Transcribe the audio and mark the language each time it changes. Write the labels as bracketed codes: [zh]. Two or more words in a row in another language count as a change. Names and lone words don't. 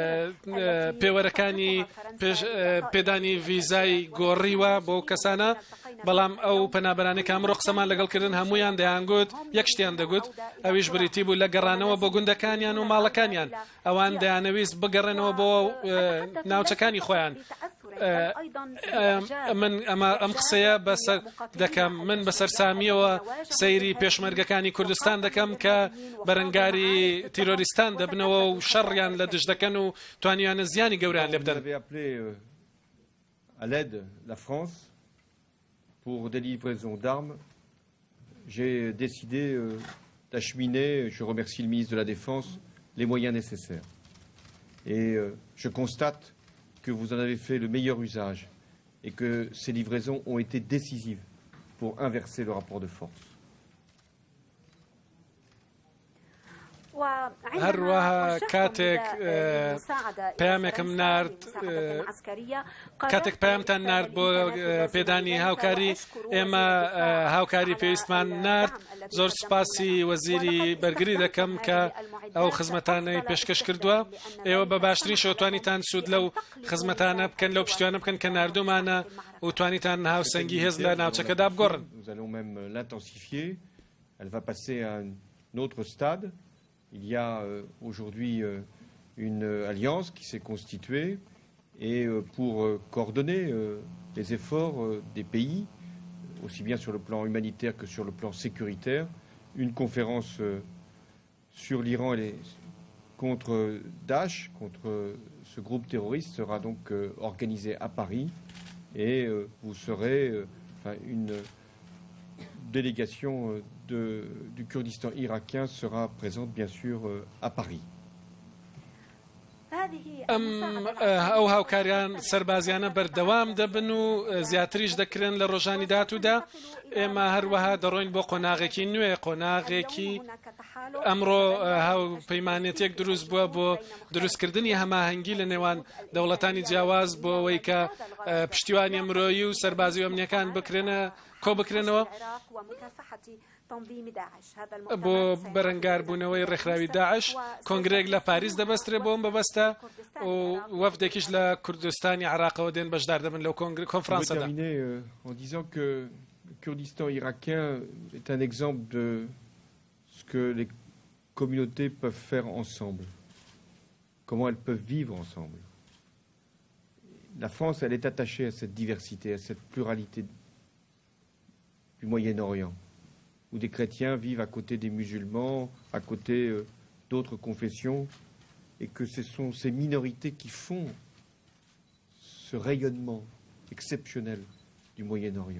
[ckb] پێوەرەکانی پێدانی ڤیزای گۆڕیوە بۆ کەسانە بەڵام ئەو پەنابەرانی کامڕۆ قسەمان لەگەڵکردن هەمویان دەیانگوت یەک شتیان دەگوت ئەویش بریتی بوو لە گەڕانەوە بۆ گوندەکانیان و ماڵەکانیان ئەوان دەیانەویست بگەڕێنەوە بۆ ناوچەکانی خۆیان من ئەم قسەیە بەسەر دەکەم من بەسەر سامیەوە سەیری پێشمەرگەکانی کوردستان دەکەم کە بەرەنگاری تیرۆریستان دەبنەوە و شەڕیان لە دژ دەکەن و توانیانە زیانی گەوریان لێ بدەن. [fr] À l'aide la France pour des livraisons d'armes. J'ai décidé d'acheminer, je remercie le ministre de la Défense, les moyens nécessaires. Et je constate que vous en avez fait le meilleur usage et que ces livraisons ont été décisives pour inverser le rapport de force. [ckb] هەروەها کاتێک پەیامێکم نارد کاتێک پەیامتان نارد بۆ پێدانی هاوکاری ئێمە هاوکاری پێویستمان نارد زۆر سوپاسی وەزیری بەرگری دەکەم کە ئەو خزمەتانەی پێشکەش کردووە ئێوە بە باشترین شێوەتوانیتان سوود لەو خزمەتانە بکەن لەو پشتیوانە بکەن کە ناردومانە و توانیتان هاوسەنگی هێز لە ناوچەکەدا بگۆڕن. [fr] Nous allons même l'intensifier. Elle va passer à un autre stade. Il y a aujourd'hui une alliance qui s'est constituée et pour coordonner les efforts des pays, aussi bien sur le plan humanitaire que sur le plan sécuritaire, une conférence sur l'Iran et contre Daesh, contre ce groupe terroriste, sera donc organisée à Paris et vous serez une délégation du Kurdistan irakien sera présente bien sûr à Paris. [ckb] ئەو هاوکاریان سەربازیانە بەردەوام دەبن و زیاتریش دەکرێن لە ڕۆژانی داهاتوودا. ئێمە هەروەها دەڕۆین بۆ قۆناغێکی نوێ قۆناغێکی ئەمڕۆ هاوپەیمانێتێک دروست بووە بۆ دروستکردنی هەماهەنگی لە نێوان دەوڵەتانی جیاواز بۆ ئەوەی کە پشتیوانی مرۆیی و سەربازی ئەمنیەکان بکرێنە کۆ بکرێنەوە بۆ بەرەنگاربوونەوەی ڕێکخراوی داعش. کۆنگرێک لە پاریس دەبەسترێ بۆ ئەم بەبەستە و وەفدێکیش لە کوردستانی عراقەوە دێن بەشدار دەبن لەو کۆنفرانسەدا. [fr] En disant que le Kurdistan irakien est un exemple de ce que les communautés peuvent faire ensemble, comment elles peuvent vivre ensemble. La France, elle est attachée à cette diversité, à cette pluralité du Moyen-Orient, où des chrétiens vivent à côté des musulmans, à côté d'autres confessions, et que ce sont ces minorités qui font ce rayonnement exceptionnel du Moyen-Orient.